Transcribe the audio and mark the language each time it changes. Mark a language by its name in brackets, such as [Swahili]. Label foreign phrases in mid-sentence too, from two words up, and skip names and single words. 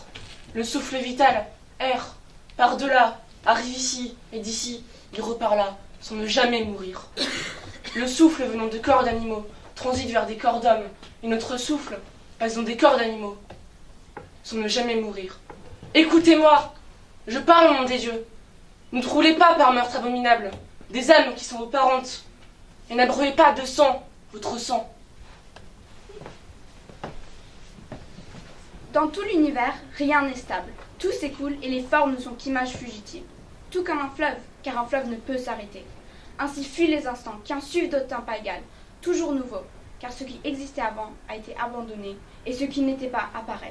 [French] Le souffle vital erre, par-delà, arrive ici, et d'ici, il repart là, sans ne jamais mourir. Le souffle venant de corps d'animaux transite vers des corps d'hommes, et notre souffle passe dans des corps d'animaux, sans ne jamais mourir. Écoutez-moi, je parle au nom des dieux. Ne troulez pas par meurtre abominable des âmes qui sont vos parentes, et n'abreuvez pas de sang votre sang. Dans tout l'univers, rien n'est stable. Tout s'écoule et les formes ne sont qu'images fugitives. Tout comme un fleuve, car un fleuve ne peut s'arrêter. Ainsi fuient les instants, qu'un suivent d'autres temps pas égal, toujours nouveau, car ce qui existait avant a été abandonné, et ce qui n'était pas apparaît.